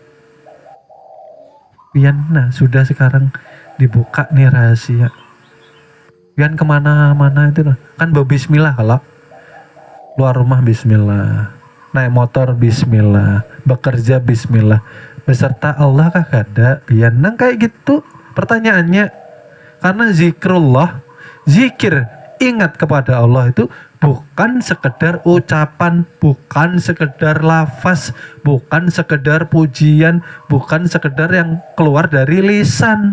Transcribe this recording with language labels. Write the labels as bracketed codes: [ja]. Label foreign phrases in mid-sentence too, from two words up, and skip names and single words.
[bjn] Pian nah sudah sekarang dibuka nih rahasia. Pian kemana-mana itu nah. Kan berbismillah kalau luar rumah bismillah. Naik motor bismillah. Bekerja bismillah. Beserta Allah kah kada? Pian nah kayak gitu pertanyaannya. [id] Karena zikrullah, zikir, ingat kepada Allah itu bukan sekedar ucapan, bukan sekedar lafaz, bukan sekedar pujian, bukan sekedar yang keluar dari lisan.